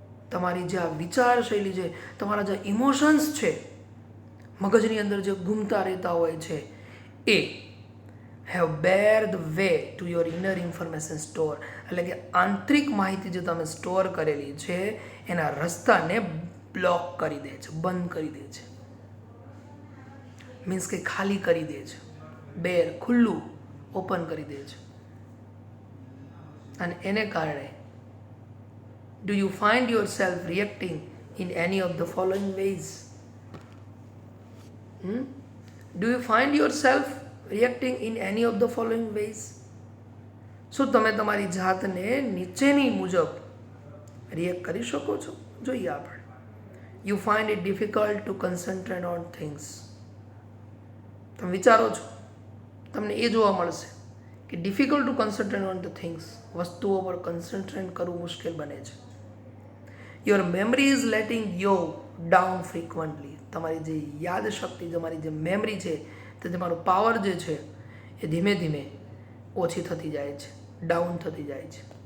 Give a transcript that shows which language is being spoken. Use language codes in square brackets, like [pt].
[gu] તમારી જે આ વિચાર શૈલી છે, તમારા જે ઇમોશન્સ છે મગજની અંદર જે ઘૂમતા રહેતા હોય છે, એ [en] have bare the way to your inner information store, [gu] એટલે કે આંતરિક માહિતી જે તમે સ્ટોર કરેલી છે એના રસ્તાને બ્લોક કરી દે છે, બંધ કરી દે છે, મીન્સ કે ખાલી કરી દે છે, બેર ખુલ્લું ઓપન કરી દે છે. અને એને કારણે [en] do you find yourself reacting in any of the following ways? Do you find yourself reacting in any of the following ways? [gu] શું તમે તમારી જાતને નીચેની મુજબ રિએક્ટ કરી શકો છો? જોઈએ આપણે. [en] You find it difficult to concentrate on things. [gu] તમે વિચારો છો, તમને એ જોવા મળશે કે [en] difficult to concentrate on the things, [gu] વસ્તુઓ પર કન્સન્ટ્રેટ કરવું મુશ્કેલ બને છે. [en] Your memory is letting you down frequently. [gu] તમારી જે યાદ શક્તિ, તમારી જે મેમરી છે, તે તમારો પાવર જે છે એ ધીમે ધીમે ઓછી થતી જાય છે, ડાઉન થતી જાય છે.